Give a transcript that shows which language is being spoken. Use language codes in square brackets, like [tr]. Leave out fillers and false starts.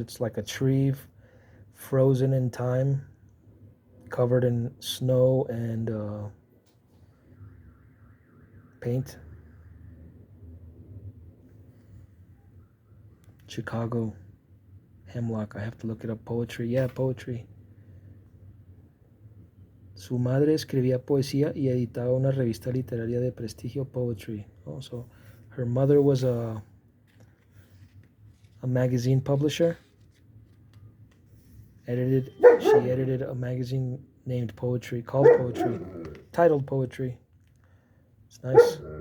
[en] It's like a tree frozen in time, covered in snow and paint. Chicago, Hemlock. I have to look it up. Poetry. Yeah, poetry. [es] Su madre escribía poesía y editaba una revista literaria de prestigio, Poetry. [en] Oh, so her mother was a magazine publisher. She edited a magazine named Poetry, called Poetry, titled Poetry. It's nice.